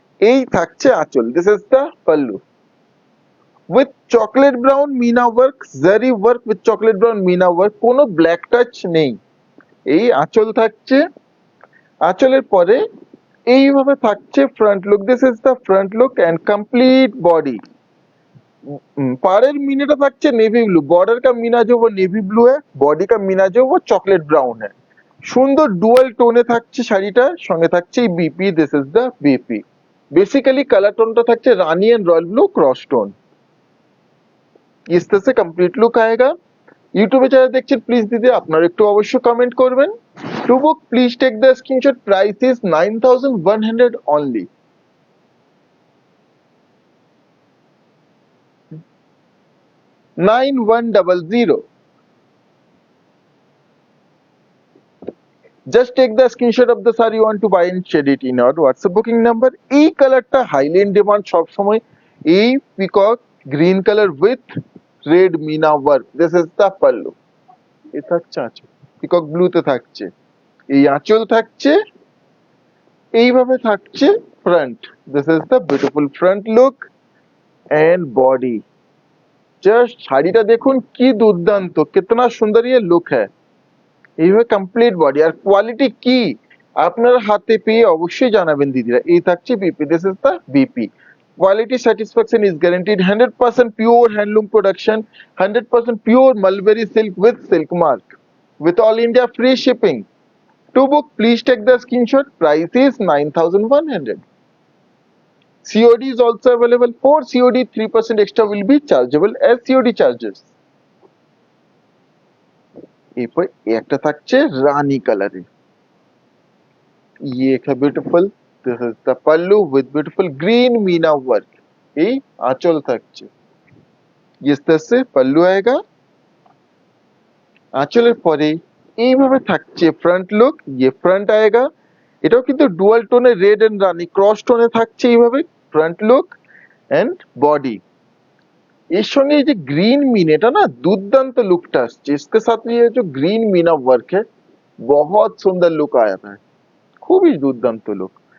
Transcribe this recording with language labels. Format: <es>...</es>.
<bn>এই থাকছে আঁচল,</bn> <en>this is the pallu with chocolate brown meena work, zari work with chocolate brown meena work,</en> <bn>কোনো ব্ল্যাক টাচ নেই। এই আঁচল থাকছে, আঁচলের পরে এইভাবে থাকছে front look,</bn> <en>This is the front look and complete body.</en> <bn>पाड़ेर मीनाটা থাকছে নেভি ব্লু,</bn> <hi>बॉर्डर का मीना जो वो नेवी ब्लू है, बॉडी का मीना जो वो चॉकलेट ब्राउन है।</hi> <bn>সুন্দর ডুয়াল টোনে থাকছে শাড়িটা, সঙ্গে থাকছে BP,</bn> <en>This is the BP.</en> <bn>Basically colour টোনটা থাকছে রানী and royal blue cross tone.</bn> <hi>इस तरह से कंप्लीट लुक आएगा।</hi> <bn>ইউটিউবে যারা দেখছেন প্লিজ দিদি আপনারা একটু অবশ্যই কমেন্ট করবেন।</bn> <en>To book please take the screenshot, price is 9100 only. $9100। Just take the screenshot of the saree you want to buy and share it in our WhatsApp booking number।</en> <bn>এই কালারটা হাইলি ইন ডিমান্ড সব সময়। এই peacock green colour with red Mina work,</bn> <en>This is the pallu.</en> <bn>এই থাকছে আঁচল, peacock ব্লুতে থাকছে। এই আঁচল থাকছে, এইভাবে থাকছে front,</bn> <en>This is the beautiful front look and body.</en> <bn>Just শাড়িটা দেখুন কি দুর্দান্ত,</bn> <hi>কিতনা সুন্দর ये লুক है।</hi> <bn>এইভাবে কমপ্লিট বডি আর কোয়ালিটি কি আপনারা হাতে পেয়ে অবশ্যই জানাবেন দিদিরা। এই থাকছে BP,</bn> <en>This is the BP. quality satisfaction is guaranteed, 100% pure handloom production, 100% pure mulberry silk with silk mark, with all India free shipping। To book please take the screenshot, price is 9100। COD is also available। For COD 3% extra will be chargeable as COD charges।</en> <bn>এরপর একটা থাকছে রানী কালারে,</bn> <hi>ये है beautiful,</hi> <en>This is the pallu with beautiful green meena work.</en> <bn>এই আঁচল থাকছে,</bn> <hi>इस तरह से पल्लू आएगा।</hi> <bn>আঁচলের পরে এইভাবে থাকছে ফ্রন্ট লুক,</bn> <hi>ये फ्रंट आएगा।</hi> <bn>এটাও কিন্তু dual টোনে red and Rani cross টোনে থাকছে এইভাবে ফ্রন্ট লুক এন্ড বডি। এর সঙ্গে এই যে গ্রিন মিন, এটা না দুর্দান্ত লুকটা আসছে।</bn> <hi>इसके साथ ये जो ग्रीन मीना वर्क है बहुत सुंदर लुक आया था,</hi> <bn>খুবই দুর্দান্ত লুক।</bn>